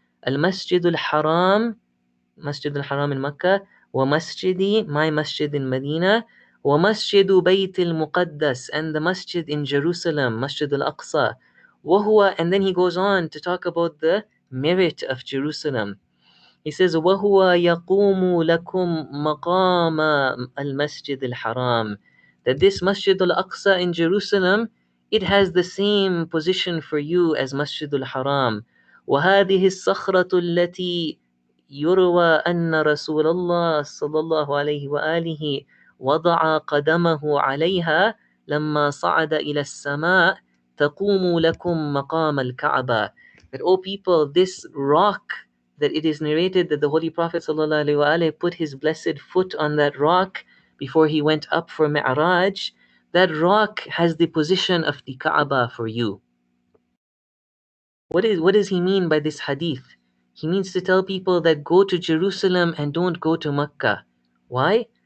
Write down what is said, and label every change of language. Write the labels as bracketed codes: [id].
[en] Al-Masjid al-Haram, Masjid al-Haram in Mecca, wa Masjidi, my Masjid in Medina, wa Masjidu Bayt al-Muqaddas, and the Masjid in Jerusalem, Masjid al-Aqsa. وهو, and then he goes on to talk about the merit of Jerusalem. He says, [ar] وَهُوَ يَقُومُ لَكُمْ مَقَامَ الْمَسْجِدِ الْحَرَامِ. [en] That this Masjid al-Aqsa in Jerusalem, it has the same position for you as Masjid al-Haram. [ar] وَهَذِهِ الصَّخْرَةُ الَّتِي يروى أن رسول الله صلى الله عليه وآله وضع قدمه عليها لما صعد إلى السماء تقوم لكم مقام الكعبة. [en] That, O people, this rock, that it is narrated that the Holy Prophet ﷺ put his blessed foot on that rock before he went up for Mi'raj, that rock has the position of the Kaaba for you. What does he mean by this hadith? He means to tell people that go to Jerusalem and don't go to Mecca. Why?